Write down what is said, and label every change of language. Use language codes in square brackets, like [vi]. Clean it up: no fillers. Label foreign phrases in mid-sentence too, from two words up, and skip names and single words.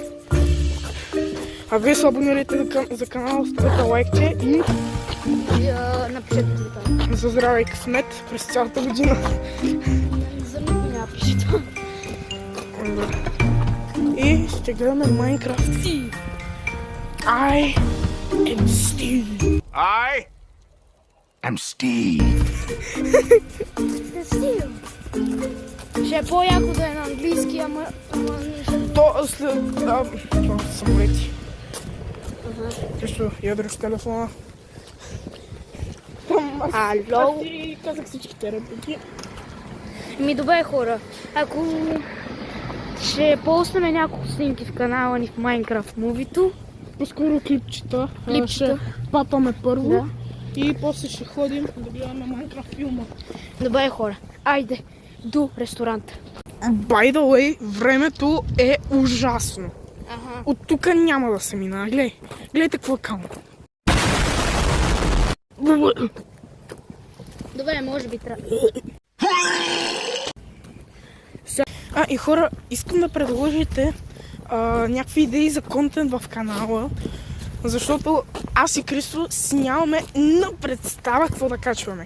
[bg] А вие се абонирайте за канала, ставете лайкче и Напишете коментар. за здраве и късмет през цялата година. За мен няма пишете. И ще гледаме Майнкрафт. [en] I am Steve. I am Steve. [bg] Ще е по-яко да е на английски, ама То след... това са самолети. Също ядреш телефона. Ало? Ти казах всичките реплики. Добре, хора. Ако ще полстваме няколко снимки в канала ни в Майнкрафт мувито. По-скоро клипчета. Клипчета. Ще папаме първо. Да. И после ще ходим да гледаме Майнкрафт филма. Добре, хора. Айде до ресторанта. [en] By the way, [bg] времето е ужасно. Ага. От тук няма да се мина. Гледайте какво е камера. Добре, може би трябва. И хора, искам да предложите някакви идеи за контент в канала, защото аз и Крисо си нямаме на представа какво да качваме.